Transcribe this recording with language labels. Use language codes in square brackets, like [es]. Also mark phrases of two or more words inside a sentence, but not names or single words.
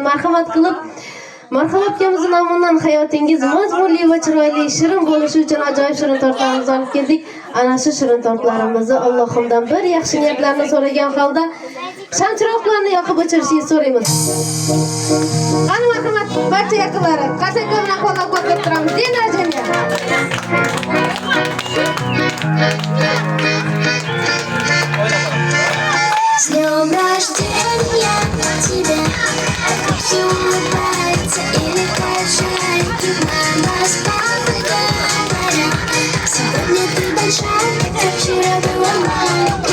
[uz] Marhamat qilib Marhamat kamizning nomidan hayotingiz mazmunli va chiroyli shirin bo'lishi uchun ajoyib shirin tortlarimizni olib keldik. Ana shu shirin tortlarimizni Allohimdan bir yaxshi niyatlarni so'ragan holda shamchiroqlarni yoqib o'chirishingizni so'raymiz. Qani marhamat barcha yaqinlari, qarsaklar bilan qo'llab-quvvatlab turamiz. Dena jamiyat. [ru] С днем рождения тебя, все улыбается и летает шарики. Мама с папой говорят, сегодня ты большая, как вчера была маленькой.